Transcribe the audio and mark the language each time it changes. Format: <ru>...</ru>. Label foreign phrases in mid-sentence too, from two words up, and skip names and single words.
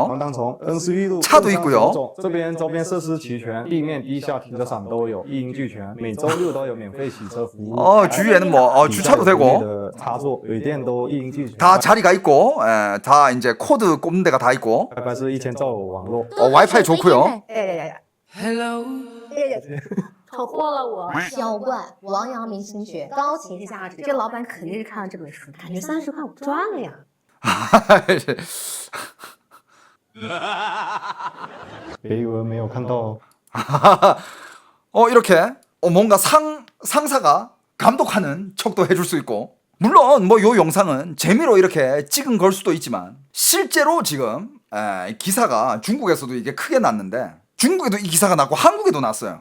<zh>黄当从N11路</zh> <ko>차도 있고요.</ko> <zh>这边周边设施齐全，地面、地下停车场都有，一应俱全。每周六都有免费洗车服务。</zh> <ko>주위에는 뭐 주차도 되고</ko> <zh>的插座、水电都一应俱全。</zh> <ko>다 자리가 있고 다 이제 코드 꼽는 데가 다 있고</ko> <zh>WiFi 是1000兆网络。</zh> <ko>와이파이 좋고요.</ko> <zh>哎 ，Hello， 闯祸了我。销冠王阳明心学高情价值，这老板肯定是看了这本书，感觉30块我赚了呀。别以为没有看到。</zh> <ko>이렇게 뭔가 상사가 감독하는 척도 해줄 수 있고 물론 뭐 요 영상은 재미로 이렇게 찍은 걸 수도 있지만 실제로 지금 기사가 중국에서도 이게 크게 났는데 중국에도 이 기사가 났고 한국에도 났어요.</ko>